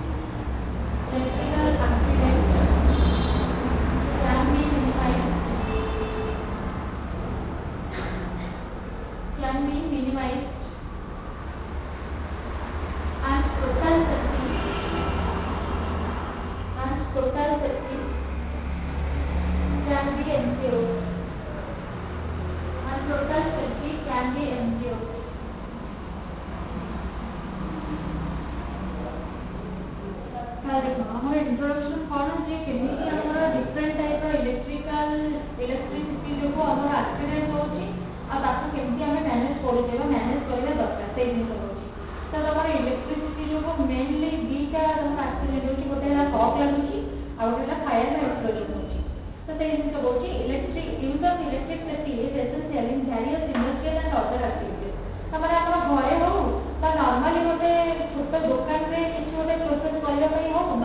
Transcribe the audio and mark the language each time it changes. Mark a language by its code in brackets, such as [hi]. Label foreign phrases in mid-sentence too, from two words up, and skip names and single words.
[en] And total safety can be ensured. [or] ଆମର introduction କଣ ଯେ କେମିତି ଆମର [en] different type [or] ର electricity ଯୋଗୁ ଆମର accident ହଉଛି ଆଉ ତାକୁ କେମିତି ଆମେ manage କରୁଛେ ବା manage କରିବା ଦରକାର ସେଇ ଜିନିଷ ହଉଛି ତ ଆମର electricity ଯୋଗୁ mainly ଦିଟା ଆମର accident ହଉଛି ଗୋଟେ ହେଲା shock ଲାଗୁଛି ଆଉ ଗୋଟେ ହେଲା fire ବା explosion ହଉଛି ତ ସେଇ ଜିନିଷ [en] ହଉଛି use of electricity is essential in various industrial and other activities [or] ଆମର ଆମର ଘରେ ହଉ ବା normally ଗୋଟେ ଛୋଟ ଦୋକାନରେ କିଛି ଗୋଟେ process କରିବା ପାଇଁ ହଉ ବା